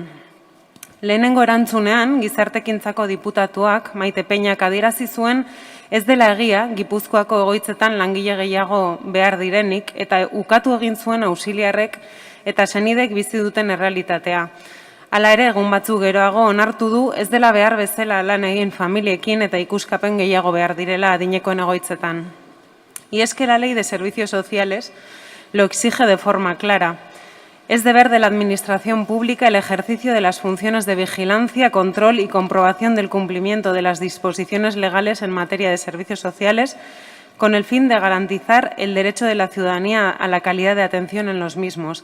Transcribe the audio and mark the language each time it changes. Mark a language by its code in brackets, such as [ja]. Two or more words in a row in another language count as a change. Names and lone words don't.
[eu] Lehenengo erantzunean, gizartekintzako diputatuak, Maite Peñak adierazi zuen, ez dela egia, Gipuzkoako egoitzetan langile gehiago behar direnik, eta ukatu egin zuen auxiliarrek eta senidek bizi duten errealitatea. Hala ere, egun batzuk geroago onartu du, ez dela behar bezala lan egin familiekin eta ikuskapen gehiago behar direla adinekoen egoitzetan. [es] Y es que la Ley de Servicios Sociales lo exige de forma clara. Es deber de la Administración Pública el ejercicio de las funciones de vigilancia, control y comprobación del cumplimiento de las disposiciones legales en materia de servicios sociales con el fin de garantizar el derecho de la ciudadanía a la calidad de atención en los mismos.